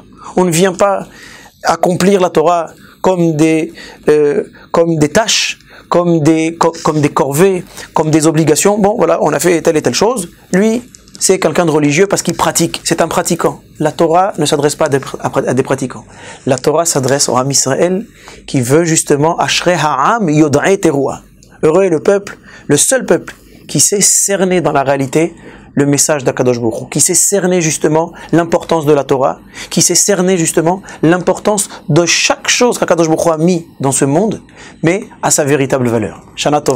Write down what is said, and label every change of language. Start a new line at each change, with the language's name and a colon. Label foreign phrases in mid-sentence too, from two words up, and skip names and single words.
French: On ne vient pas accomplir la Torah comme des tâches, comme des corvées, comme des obligations. Bon, voilà, on a fait telle et telle chose. Lui, c'est quelqu'un de religieux parce qu'il pratique. C'est un pratiquant. La Torah ne s'adresse pas à des pratiquants. La Torah s'adresse au
Hebrew: Ham Israël
French: qui veut justement
Hebrew: Ashrei ha'am yod'e teruah.
French: Heureux est le peuple, le seul peuple qui sait cerner dans la réalité le message d'
Hebrew: Akadosh Baruch Hu,
French: qui sait cerner justement l'importance de la Torah, qui sait cerner justement l'importance de chaque chose qu'
Hebrew: Akadosh Baruch Hu
French: a mis dans ce monde, mais à sa véritable valeur.